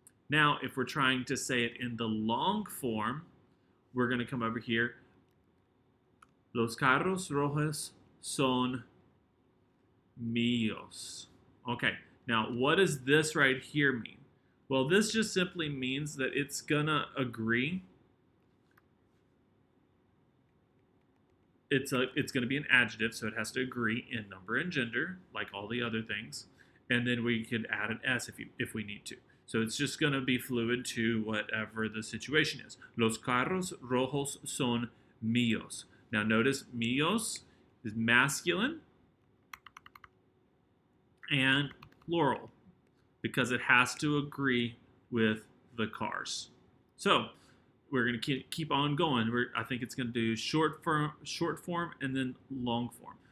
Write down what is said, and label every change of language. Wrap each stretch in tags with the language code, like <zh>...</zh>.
<en>Now, if we're trying to say it in the long form, we're going to come over here.</en> <es>Los carros rojos son míos.</es> <en>Okay, now what does this right here mean? Well, this just simply means that it's going to agree. It's going to be an adjective, so it has to agree in number and gender, like all the other things. And then we could add an S if we need to. So it's just going to be fluid to whatever the situation is.</en> <es>Los carros rojos son míos.</es> <en>Now notice míos is masculine and plural because it has to agree with the cars. So we're going to keep on going. I think it's going to do short form and then long form.</en>